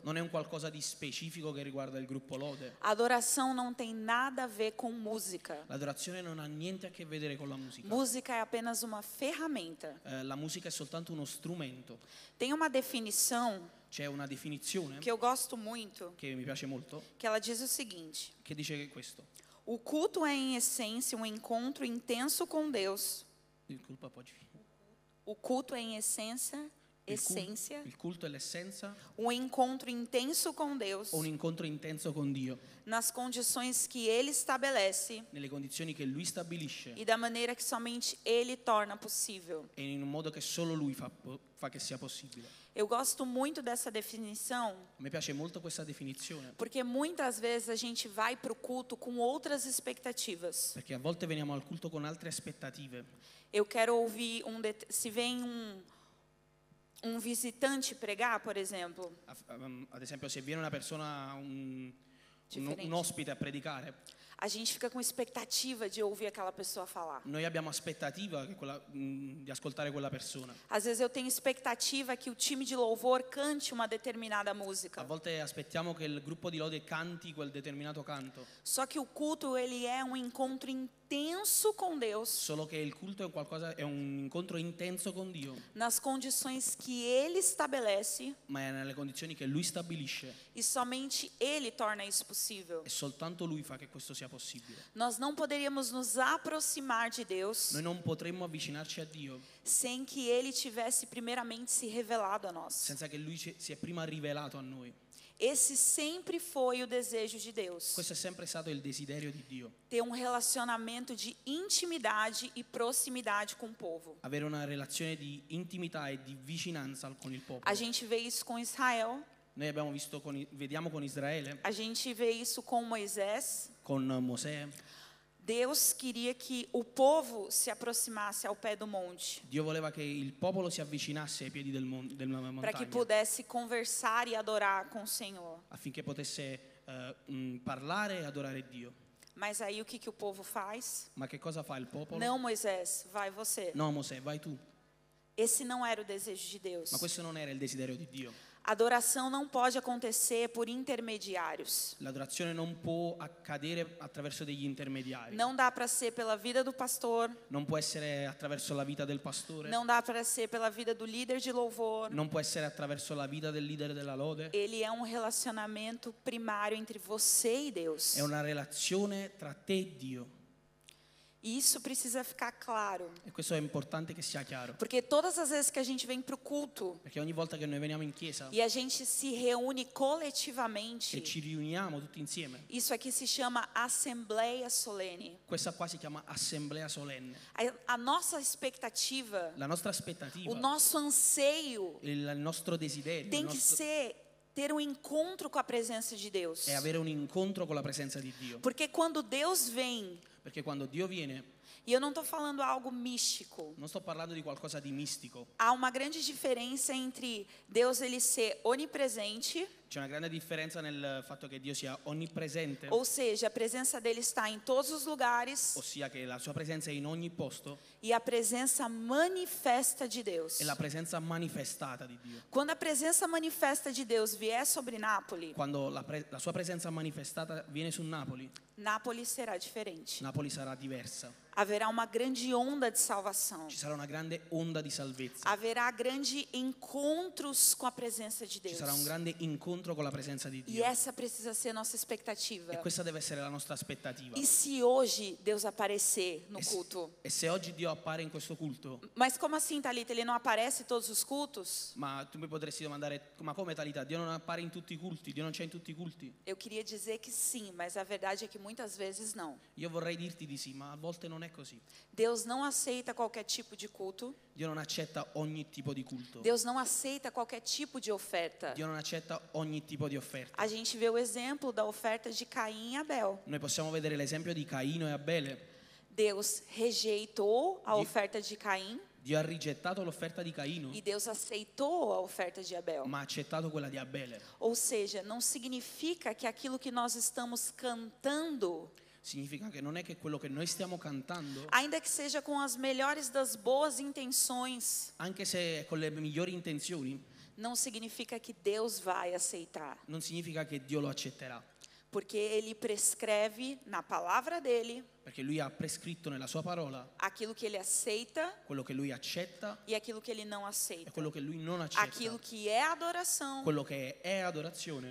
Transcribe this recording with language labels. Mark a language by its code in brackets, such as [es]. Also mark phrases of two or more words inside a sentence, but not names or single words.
[it] Non è un qualcosa di specifico che riguarda il gruppo lode. [pt] A adoração não tem nada a ver com música. [it] L'adorazione non ha niente a che vedere con la musica. [pt] Música é apenas uma ferramenta. [it] La musica è soltanto uno strumento. [pt] Tem uma definição [it] C'è una definizione [pt] que eu gosto muito, [it] che mi piace molto, [pt] que ela diz o seguinte: [it] che dice questo. [pt] o culto é em essência um encontro intenso com Deus. [it] Discolpa, poi. [pt] O culto é em essência, [it] Il culto è l'essenza, [pt] um encontro intenso com Deus, [it] un incontro intenso con Dio, [pt] nas condições que Ele estabelece [it] nelle condizioni che Lui stabilisce [pt] e da maneira que somente Ele torna possível. [it] e in un modo che solo Lui fa che sia possibile. [pt] Eu gosto muito dessa definição, [it] A me piace molto questa definizione, [pt] porque muitas vezes a gente vai para o culto com outras expectativas. [it] perché a volte veniamo al culto con altre aspettative. [pt] Eu quero ouvir se vem um visitante pregar, por exemplo, [it] Ad esempio, se viene una persona, un Differente. ospite a predicare, [pt] a gente fica com expectativa de ouvir aquela pessoa falar. [it] noi abbiamo aspettativa di ascoltare quella persona. [pt] Às vezes eu tenho expectativa que o time de louvor cante uma determinada [it] A [pt] música. [it] volte aspettiamo che il gruppo di lode canti quel determinato canto, [pt] Só que o culto ele é um encontro intenso com Deus, [it] solo che il culto è un incontro intenso con Dio, [pt] nas condições que Ele estabelece [it] ma è nelle condizioni che Lui stabilisce [pt] e somente Ele torna isso possível. [it] e soltanto Lui fa che questo sia possibile. [pt] Nós não poderíamos nos aproximar de Deus [it] Noi non potremmo avvicinarci a Dio [pt] sem que Ele tivesse primeiramente se revelado a nós. [it] senza che Lui si è prima rivelato a noi. [pt] Esse sempre foi o desejo de Deus. [it] Questo è sempre stato il desiderio di Dio, [pt] Ter um relacionamento de intimidade e proximidade com o povo. [it] avere una relazione di intimità e di vicinanza con il popolo. [pt] A gente vê isso com Israel, [it] Noi abbiamo vediamo con Israele, [pt] a gente vê isso com Moisés. [it] con Mosè. [pt] Deus queria que o povo se aproximasse ao pé do monte, [it] Dio voleva che il popolo si avvicinasse ai piedi della [pt] para que [it] montagna [pt] pudesse conversar e adorar com o Senhor. [it] affinché potesse parlare e adorare Dio. [pt] Mas aí o que o povo faz? [it] Ma che cosa fa il popolo? [pt] Não, Moisés, vai você. [it] No, Mosè, vai tu. [pt] Esse não era o desejo de Deus. [it] Ma questo non era il desiderio di Dio. [pt] Adoração não pode acontecer por intermediários. [it] L'adorazione non può accadere attraverso degli intermediari. [pt] Não dá para ser pela vida do pastor, [it] Non può essere attraverso la vita del pastore. [pt] não dá para ser pela vida do líder de louvor. [it] Non può essere attraverso la vita del leader della lode. [pt] Ele é um relacionamento primário entre você e Deus. [it] È una relazione tra te e Dio. [pt] E isso precisa ficar claro. [it] E questo è importante che sia chiaro. [pt] Porque todas as vezes que a gente vem para o culto [it] Perché ogni volta che noi veniamo in chiesa [pt] e a gente se reúne coletivamente, [it] e ci riuniamo tutti insieme, [pt] isso aqui se chama Assembleia Solene. [it] questa qua si chiama assemblea solenne. [pt] A nossa expectativa, [it] La nostra aspettativa, [pt] o nosso anseio [it] il nostro desiderio [pt] tem que ser ter um encontro com a presença de Deus. [it] è avere un incontro con la presenza di Dio. [pt] Porque quando Deus vem, [it] Perché quando Dio viene, [pt] e eu não estou falando algo místico, [it] non sto parlando di qualcosa di mistico. [pt] há uma grande diferença entre Deus ele ser onipresente, [it] C'è una grande differenza nel fatto che Dio sia onnipresente, [pt] ou seja, a presença dele está em todos os lugares, [it] ossia che la sua presenza è in ogni posto, [pt] e a presença manifesta de Deus. [it] e la presenza manifestata di Dio. [pt] Quando a presença manifesta de Deus vier sobre Nápoles, [it] Quando la sua presenza manifestata viene su Napoli, [pt] Nápoles será diferente. [it] Napoli sarà diversa. [pt] Haverá uma grande onda de salvação. [it] Ci sarà una grande onda di salvezza. [pt] Haverá grandes encontros com a presença de [it] Ci [pt] Deus. [it] sarà un grande incontro con la presenza di [pt] E [it] Dio. [pt] essa precisa ser nossa expectativa. [it] E questa deve essere la nostra aspettativa. [pt] E se hoje Deus aparecer no culto? [it] E se oggi Dio appare in questo culto, [pt] Mas como assim, Thalita? Ele não aparece em todos os cultos? [it] ma tu mi potresti domandare, ma come Talita? Dio non appare in tutti i culti? Dio non c'è in tutti i culti? [pt] Eu queria dizer que sim, mas a verdade é que muitas vezes não. [it] Io vorrei dirti di sì, ma a volte non è così. [pt] Deus não aceita qualquer tipo de culto. [it] Dio non accetta ogni tipo di culto. [pt] Deus não aceita qualquer tipo de oferta. [it] Dio non accetta ogni tipo di offerta. [pt] A gente vê o exemplo da oferta de Caim e Abel. [it] Noi possiamo vedere l'esempio di Caino e Abele. [pt] Deus rejeitou a oferta de Caim [it] Dio ha rigettato l'offerta di Caino, [pt] e Deus aceitou a oferta de Abel. [it] ma ha accettato quella di Abele. [pt] Ou seja, não significa que aquilo que nós estamos cantando, [it] Significa che non è che quello che noi stiamo cantando, [pt] ainda que seja com as melhores das boas intenções, [it] anche se con le migliori intenzioni, [pt] não significa que Deus vai aceitar. [it] non significa che Dio lo accetterà. [pt] Porque Ele prescreve na palavra dele [it] Perché Lui ha prescritto nella sua parola [pt] aquilo que Ele aceita [it] quello che Lui accetta [pt] e aquilo que Ele não [it] e [pt] aceita. [it] quello che Lui non accetta. [pt] Aquilo que é adoração [it] Quello che è adorazione